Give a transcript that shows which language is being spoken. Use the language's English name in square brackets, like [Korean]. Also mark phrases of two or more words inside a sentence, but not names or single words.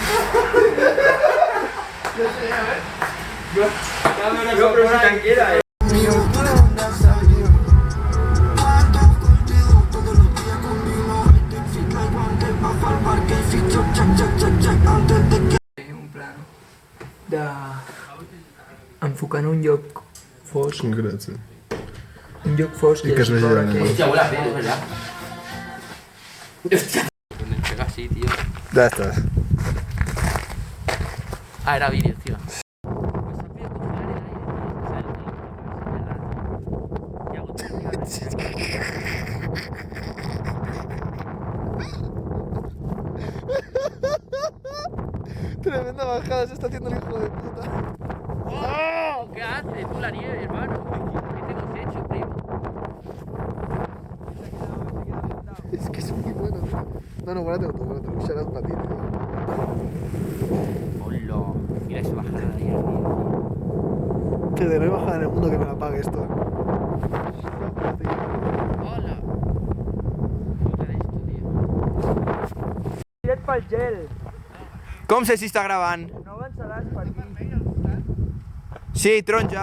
[Spanish] Yo, pero si tranquila, [Catalan] Un plano enfocant un lloc fosc, [Spanish] Gracias. [Catalan] un lloc fosc I que es vegi veure de que... [Spanish] Hostia, huele a pelo, es verdad. Hostia. Me pega así, tío. Ya estás. Ah, era vídeo, tío. Tremenda bajada se está haciendo el hijo de puta. ¡Oh! ¿Qué haces tú la nieve, hermano? ¿Qué te hemos hecho, primo? Es que es muy bueno, tío. No, guárdate tú, guárdate. [English] Shout out [Spanish] para ti, tío. Hola. Mira esa bajada de ahí arriba. Que de no hay bajada en el mundo que me la pague esto. Hola. Puta de esto, tío. [Catalan] Tiret pel gel. Com sé si està gravant? No avançaràs per aquí. Sí, taronja.